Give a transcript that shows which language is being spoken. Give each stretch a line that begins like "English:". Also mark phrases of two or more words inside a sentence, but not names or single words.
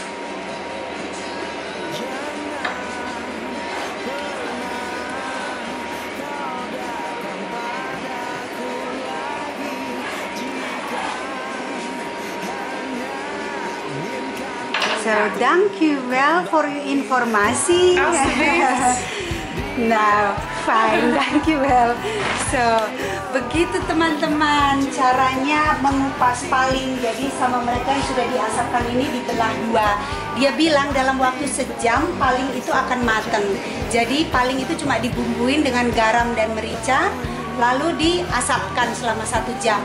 Dutch: So, dankjewel voor uw informatie. Alsjeblieft. Nou, fijn, dankjewel. So,
Indonesian: begitu teman-teman caranya mengupas paling. Jadi sama mereka yang sudah diasapkan ini dibelah dua. Dia bilang dalam waktu sejam paling itu akan matang. Jadi paling itu cuma dibumbuin dengan garam dan merica, lalu diasapkan selama 1 jam.